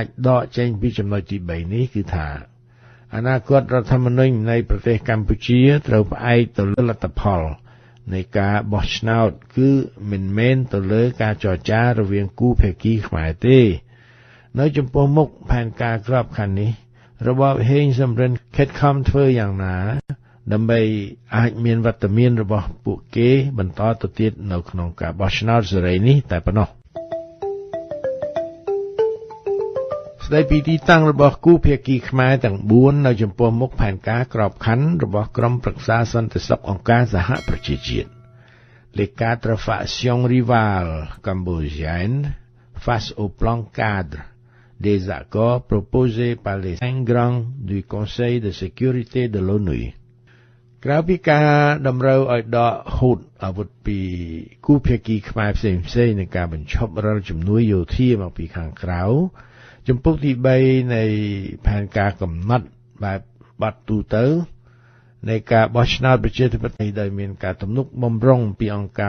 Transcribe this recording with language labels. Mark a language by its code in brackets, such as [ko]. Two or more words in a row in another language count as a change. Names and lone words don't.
[km] ដកចេញពីចំណុចទី3នេះគឺថាអនាគតរដ្ឋធម្មនុញ្ញនៃប្រទេសកម្ពុជាត្រូវផ្អែកទៅលើលទ្ធផលនៃការបោះឆ្នោតគឺមិនមែនទៅលើការចរចារវាងគូភាគីខ្មែរទេនៅចំពោះមុខផែនការក្របខ័ណ្ឌនេះរបបហេងសំរិនខិតខំធ្វើយ៉ាងណាដើម្បីអាចមានវត្តមានរបស់ពួកគេបន្តទៅទៀតនៅក្នុងការបោះឆ្នោតសេរីនេះតែប៉ុណ្ណោះ ស្ដីពីទីតាំងរបស់គូភាគីខ្មែរទាំង4នៅចំពោះមុខផែនការក្របខ័ណ្ឌរបស់ក្រុមប្រឹក្សាសន្តិសុខអង្គការសហប្រជាជាតិ Les [fr] quatre factions rivales cambodgiennes face au plan cadre des accords proposés par les 5 grands du Conseil de sécurité de l'ONU [km] ក្រៅពីការតម្រូវឲ្យដកហូតអាវុធពីគូភាគីខ្មែរផ្សេងៗនៃការបញ្ឈប់រាល់ជំនួយយោធាមកពីខាងក្រៅចំពោះទី3នៃផែនការកំណត់បែបបាត់ទូទៅនៃការបោះឆ្នោតប្រជាធិបតេយ្យដោយមានការទំនុកបម្រុងពីអង្គការ